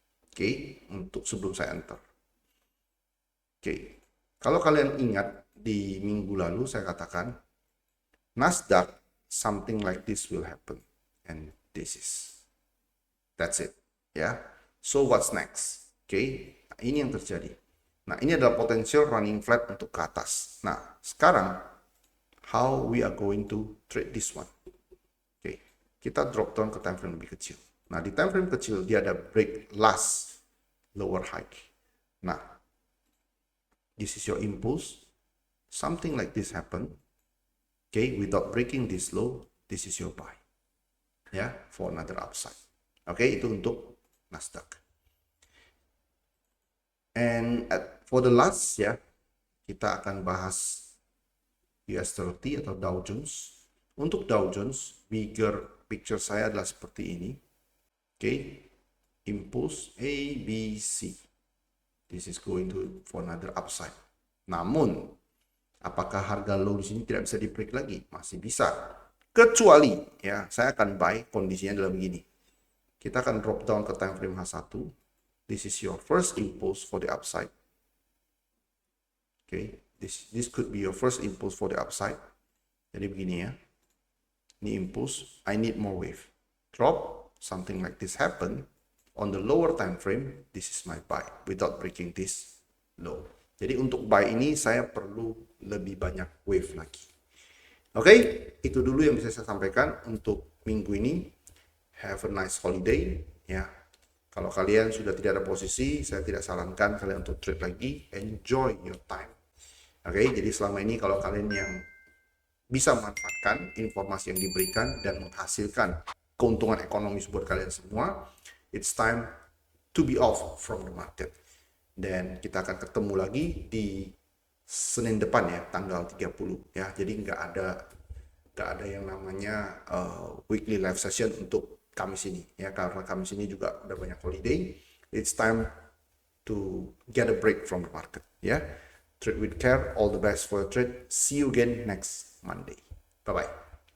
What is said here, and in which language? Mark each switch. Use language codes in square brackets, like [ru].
[id] Oke, untuk sebelum saya enter. Oke, kalau kalian ingat di minggu lalu saya katakan Nasdaq [en] something like this will happen, and that's it, ya. So what's next? [id] Oke, ini yang terjadi. Nah, ini adalah [en] potential running flat [id] untuk ke atas. Nah, sekarang [en] how we are going to trade this one? [id] Oke, kita drop down ke time frame lebih kecil. Nah, di time frame kecil dia ada [en] break last lower high. Nah, this is your impulse. Something like this happen. Okay, without breaking this low, this is your buy. Ya, for another upside. [id] Oke, itu untuk Nasdaq. [en] And for the last [id] ya, kita akan bahas US 30 atau Dow Jones. Untuk Dow Jones, bigger picture saya adalah seperti ini. Oke, impulse A, B, C. [en] This is going to for another upside. [id] Namun, apakah harga low di sini tidak bisa di-break lagi? Masih bisa. Kecuali, ya, saya akan buy, kondisinya adalah begini. Kita akan drop down ke time frame H1. [en] This is your first impulse for the upside. Okay, this could be your first impulse for the upside. [id] Jadi begini ya. Ini impulse, [en] I need more wave. Drop, something like this happen. On the lower time frame, this is my buy without breaking this low. [id] Jadi untuk buy ini saya perlu lebih banyak wave lagi. Oke, itu dulu yang bisa saya sampaikan untuk minggu ini. [en] Have a nice holiday [id] ya. Kalau kalian sudah tidak ada posisi, saya tidak sarankan kalian untuk trade lagi. [en] Enjoy your time. [id] Oke, jadi selama ini kalau kalian yang bisa memanfaatkan informasi yang diberikan dan menghasilkan keuntungan ekonomis buat kalian semua, [en] it's time to be off from the market. [id] Dan kita akan ketemu lagi di Senin depan ya, tanggal 30 ya. Jadi nggak ada yang namanya weekly live session untuk Kamis ini ya, karena Kamis ini juga udah banyak holiday. [en] It's time to get a break from the market ya. Trade with care, all the best for your trade. See you again next Monday. Bye bye.